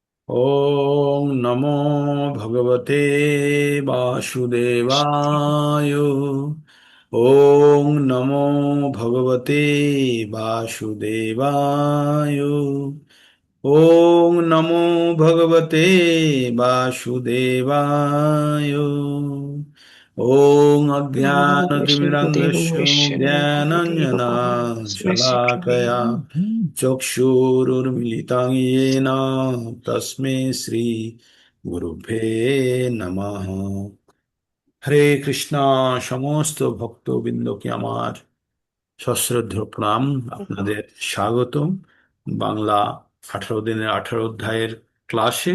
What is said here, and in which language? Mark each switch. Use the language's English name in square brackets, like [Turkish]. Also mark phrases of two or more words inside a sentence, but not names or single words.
[Sanskrit] ওং নমো ভগবতে বাসুদেবায়। ওং নমো ভগবতে বাসুদেবায়। ওং নমো ভগবতে বাসুদেবায়। ওং অজ্ঞানতিমিরন্ধস্য জ্ঞানাঞ্জনাশলাকয়া চক্ষুরুন্মিলিतं येन তস্मै শ্রী গুরুভ্যে নমঃ। [Bangla] হরে কৃষ্ণা। সমস্ত ভক্তবৃন্দকে আমার সশ্রদ্ধ প্রণাম। আপনাদের স্বাগত বাংলা 18 দিনের 18 অধ্যায়ের ক্লাসে।